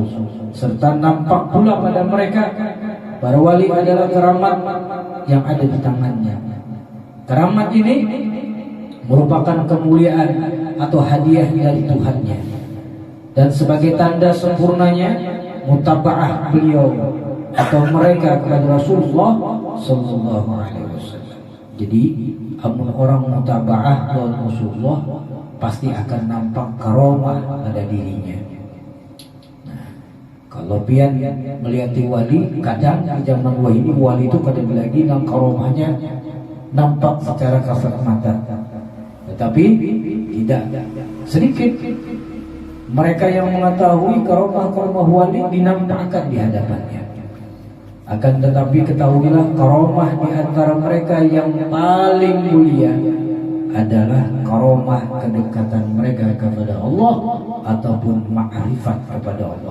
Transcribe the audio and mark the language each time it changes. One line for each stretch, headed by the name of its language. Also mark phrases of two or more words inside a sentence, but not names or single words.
Indonesian: Serta nampak pula pada mereka para wali adalah keramat yang ada di tangannya. Keramat ini merupakan kemuliaan atau hadiah dari Tuhannya, dan sebagai tanda sempurnanya mutaba'ah beliau atau mereka kepada Rasulullah
Arabic: sallallahu alaihi wasallam.
Indonesian: Jadi amun orang mutaba'ah kepada Rasulullah, pasti akan nampak karomah pada dirinya.
Banjar: Kalau pian melihati wali, kadang di zaman wahini wali itu kadang lagi nang karomahnya nampak secara kasat mata,
Indonesian: tetapi tidak sedikit mereka yang mengetahui karomah-karomah wali dinampakkan di hadapannya. Akan tetapi ketahuilah, karomah di antara mereka yang paling mulia adalah karomah kedekatan mereka kepada Allah ataupun ma'rifat kepada Allah.